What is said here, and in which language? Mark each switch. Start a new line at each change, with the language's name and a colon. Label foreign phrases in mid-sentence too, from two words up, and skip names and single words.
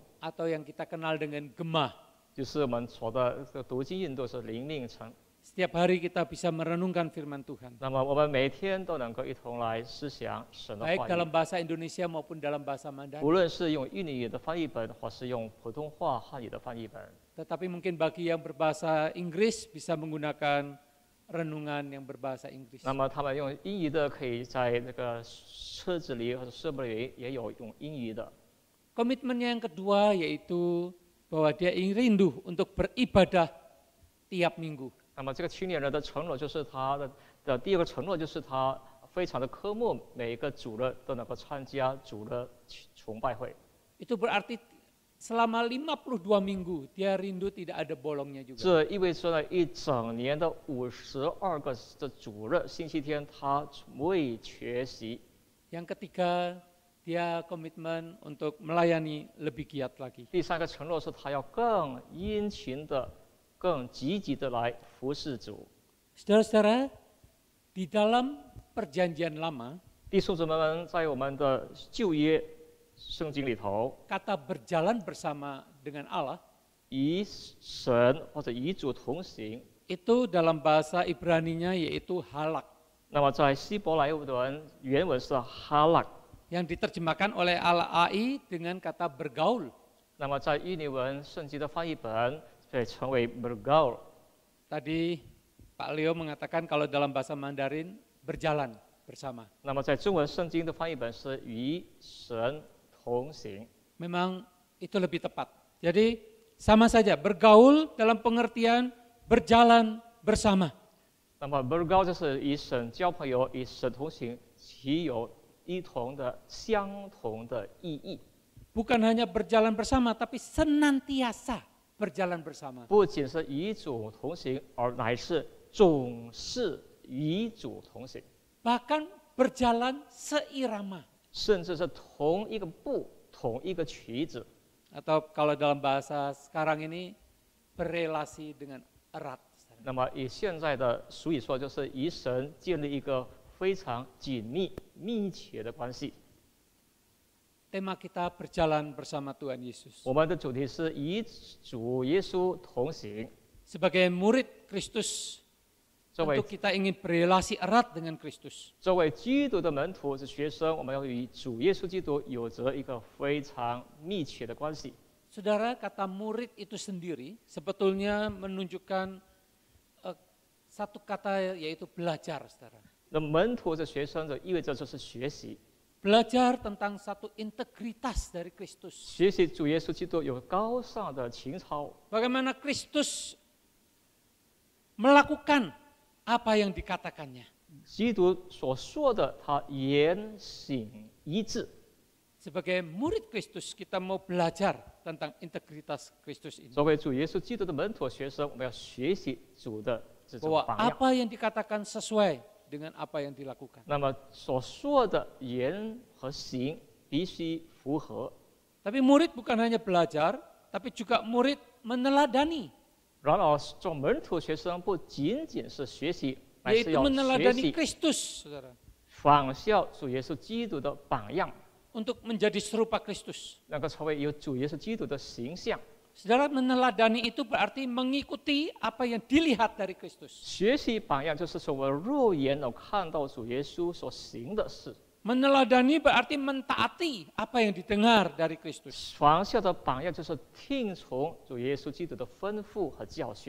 Indonesian: atau yang kita kenal dengan Gemah.
Chinese: 就是我们说的这个读经运动是灵命城。
Indonesian: Setiap hari kita bisa merenungkan firman Tuhan.
Chinese: 那么我们每天都能够一同来思想神的
Indonesian: Baik
Chinese: 话
Indonesian: dalam
Chinese: 语，
Indonesian: bahasa Indonesia maupun dalam bahasa Mandarin.
Chinese: 无论是用印尼语的翻译本，或是用普通话汉语的翻译本。
Indonesian: Tetapi mungkin bagi yang berbahasa Inggris bisa menggunakan renungan yang berbahasa Inggris.
Chinese: 那么他们用英语的，可以在那个车子里或者设备里也有用英语的。
Indonesian: Komitmennya yang kedua yaitu bahwa dia ingin rindu untuk beribadah tiap minggu.
Chinese: 那么这个青年人的承诺就是他的第二个承诺，就是他非常的渴慕每一个主日都能够参加主日崇拜会。
Indonesian: Itu berarti selama 52 minggu dia rindu tidak ada bolongnya juga.
Chinese: 这意味着呢，一整年的52个的主日星期天，他未缺席。
Indonesian: Yang ketiga, dia komitmen untuk melayani lebih giat lagi.
Chinese: 第三个承诺是他要更殷勤的、更积极的来服侍主。
Indonesian: Saudara-saudara, di dalam perjanjian lama,
Chinese: 弟兄姊妹们，在我们的旧约圣经里头，
Indonesian: kata berjalan bersama dengan Allah,
Chinese: 与神或者与主同行，
Indonesian: itu dalam bahasa Ibraninya yaitu halak,
Chinese: 那么在希伯来文原文是哈勒，
Indonesian: yang diterjemahkan oleh Al-AI dengan kata bergaul.
Chinese: 那么在印尼文圣经的翻译本被称为 bergaul。
Indonesian: Tadi Pak Leo mengatakan kalau dalam bahasa Mandarin berjalan bersama.
Chinese: 那么在中文圣经的翻译本是与神同行。
Indonesian: Memang itu lebih tepat. Jadi sama saja bergaul dalam pengertian berjalan bersama.
Chinese: 那么 bergaul 就是与神交朋友，与神同行，其有一同的相同的意义。
Indonesian: Bukan hanya berjalan bersama, tapi senantiasa berjalan bersama.
Chinese: 不仅是与主同行，而乃是总是与主同行，
Indonesian: Bahkan berjalan seirama.
Chinese: 甚至是同一个步、同一个曲子。
Indonesian: Atau kalau dalam bahasa sekarang ini, berelasi dengan erat.
Chinese: 那么以现在的俗语说，就是与神建立一个非常紧密、密切的关系。
Indonesian: Tema kita berjalan bersama Tuhan Yesus.
Chinese: 我们的主题是与主耶稣同行。
Indonesian: Sebagai murid Kristus,
Chinese: 作为
Indonesian: tentu kita ingin berelasi erat dengan Kristus.
Chinese: 作为基督的门徒是学生，我们要与主耶稣基督有着一个非常密切的关系。
Indonesian: Saudara, kata murid itu sendiri sebetulnya menunjukkan satu kata yaitu belajar, saudara.
Chinese: 那门徒是学生，就意味着就是学习，
Indonesian: Belajar tentang satu integritas dari Kristus.
Chinese: 学习主耶稣基督有高尚的情操，
Indonesian: Bagaimana Kristus melakukan apa yang dikatakannya.
Chinese: 基督所说的，他言行一致。
Indonesian: Sebagai murid Kristus, kita mau belajar tentang integritas Kristus ini.
Chinese: 作为主耶稣基督的门徒学生，我们要学习主的这种
Indonesian: Bahwa
Chinese: 榜样。
Indonesian: apa yang dikatakan sesuai dengan apa yang dilakukan.
Chinese: 那么所说的言和行必须符合。
Indonesian: Tapi murid bukan hanya belajar, tapi juga murid meneladani.
Chinese: 然而，做门徒学生不仅仅是学习，乃是
Indonesian: Yaitu
Chinese: 要学
Indonesian: meneladani
Chinese: 习
Indonesian: Kristus, saudara.
Chinese: 仿效主耶稣基督的榜样，
Indonesian: Untuk menjadi serupa Kristus.
Chinese: 能够成为有主耶稣基督的形象。
Indonesian: Saudara, meneladani itu berarti mengikuti apa yang dilihat dari Kristus.
Chinese: 学习榜样就是从我肉眼能看到主耶稣所行的事。
Indonesian: Meneladani berarti mentaati apa yang didengar dari Kristus.
Chinese: 仿效的榜样就是听从主耶稣基督的吩咐和教训。